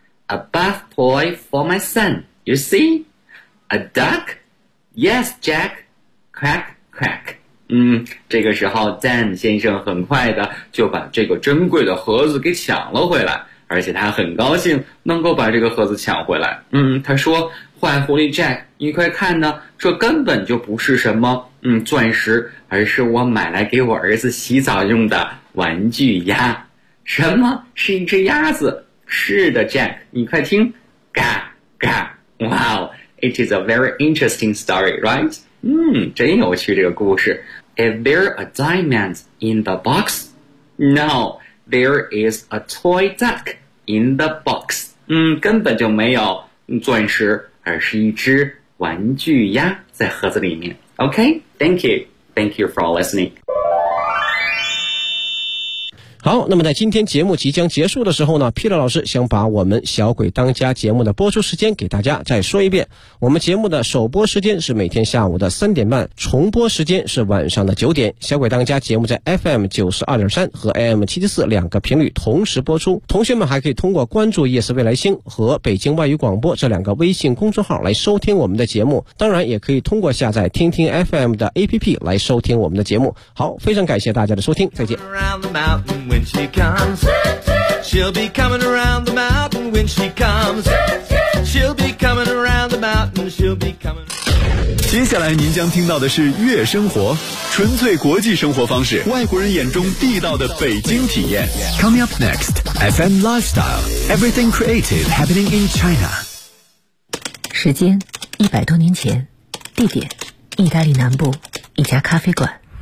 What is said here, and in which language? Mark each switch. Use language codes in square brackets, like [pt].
[en] A bath toy for my son, you see? A duck? Yes, Jack. Crack, crack. [zh] 这个时候 Dan 先生很快的就把这个珍贵的盒子给抢了回来，而且他很高兴能够把这个盒子抢回来。他说，坏狐狸 Jack, 你快看呢，这根本就不是什么钻石，而是我买来给我儿子洗澡用的玩具鸭。什么？是一只鸭子？是的 ，Jack， 你快听， [en] 嘎嘎 ！Wow, it is a very interesting story, right? [zh] 真有趣这个故事。 [en] Is there a diamond in the box? No, there is a toy duck in the box. [zh] 根本就没有钻石，而是一只玩具鸭在盒子里面。 [en] Okay, thank you. Thank you for listening. [zh] 好，那么在今天节目即将结束的时候呢 Peter 老师想把我们小鬼当家节目的播出时间给大家再说一遍，我们节目的首播时间是每天下午的3点半，重播时间是晚上的9点，小鬼当家节目在 FM92.3 和 AM774 两个频率同时播出，同学们还可以通过关注夜色未来星和北京外语广播这两个微信公众号来收听我们的节目，当然也可以通过下载听听 FM 的 APP 来收听我们的节目。好，非常感谢大家的收听，再见。 [en] When she comes, she'll be coming around the mountain. When she comes, she'll be coming around the mountain. She'll be coming. [zh] 接下来您将听到的是月生活，纯粹国际生活方式，外国人眼中地道的北京体验。 [en] Coming up next, FM Lifestyle, Everything Creative Happening in China. [zh] 时间100多年前，地点意大利南部一家咖啡馆。